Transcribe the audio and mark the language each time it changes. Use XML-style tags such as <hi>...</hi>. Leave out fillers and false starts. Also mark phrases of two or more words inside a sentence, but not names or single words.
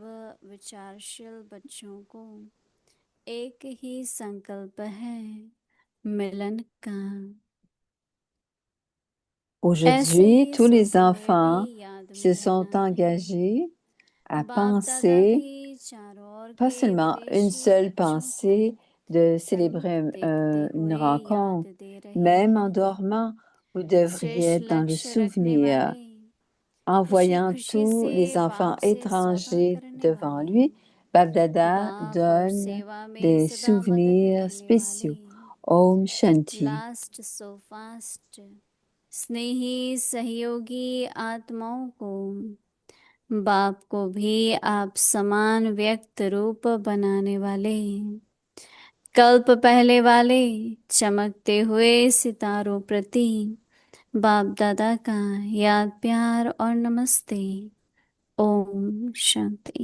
<fr>Aujourd'hui, tous les enfants se sont engagés à penser, pas seulement une seule pensée de célébrer une rencontre, même en dormant, vous devriez être dans le souvenir. En voyant tous les enfants étrangers devant lui, Babdada donne des souvenirs spéciaux.</fr> <hi>ओम शांति. स्नेही सहयोगी आत्माओं को बाप को भी आप समान व्यक्त रूप बनाने वाले, कल्प पहले वाले चमकते हुए सितारों प्रति बाप दादा का याद प्यार और नमस्ते। ओम शांति।</hi>